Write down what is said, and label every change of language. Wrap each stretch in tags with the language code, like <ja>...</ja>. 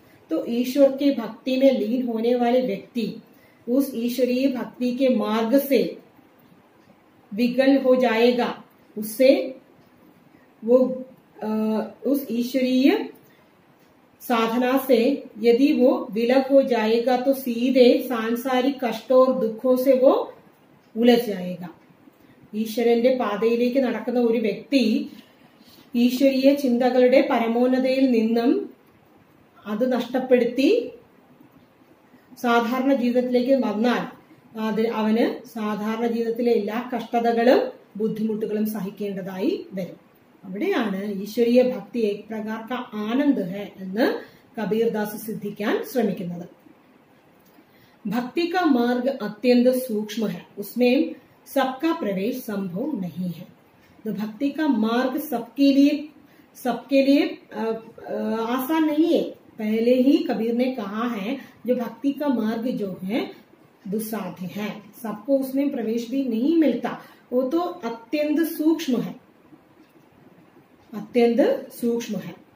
<hi>तो ईश्वर के भक्ति में लीन होने वाले व्यक्ति उस ईश्वरीय भक्ति के मार्ग से विकल हो जाएगा, उससे वो उस ईश्वरीय साधना से यदि वो विलग हो जाएगा तो सीधे सांसारिक कष्टों और दुखों से वो उलझ जाएगा।</hi> <ml>ഈശ്വരന്റെ പാതയിലേക്ക് നടക്കുന്ന ഒരു വ്യക്തി ഈശ്വരീയ ചിന്തകളുടെ പരമോന്നതയിൽ നിന്നും അത് നഷ്ടപ്പെടുത്തി സാധാരണ ജീവിതത്തിലേക്ക് വന്നാൽ അവന് സാധാരണ ജീവിതത്തിലെ എല്ലാ കഷ്ടതകളും ബുദ്ധിമുട്ടുകളും സഹിക്കേണ്ടതായി വരും। അവിടെയാണ് ഈശ്വരീയ ഭക്തി</ml> <hi>एक प्रकार का आनंद है</hi> <ml>എന്ന് കബീർദാസ് സിദ്ധിക്കാൻ ശ്രമിക്കുന്നത്।</ml> <hi>भक्ति का मार्ग अत्यंत सूक्ष्म है, उसमें सबका प्रवेश संभव नहीं है। तो भक्ति का मार्ग सबके लिए आसान नहीं है। पहले ही कबीर ने कहा है जो भक्ति का मार्ग जो है दुस्साध्य है, सबको उसमें प्रवेश भी नहीं मिलता, वो तो अत्यंत सूक्ष्म है, अत्यंत सूक्ष्म है।</hi>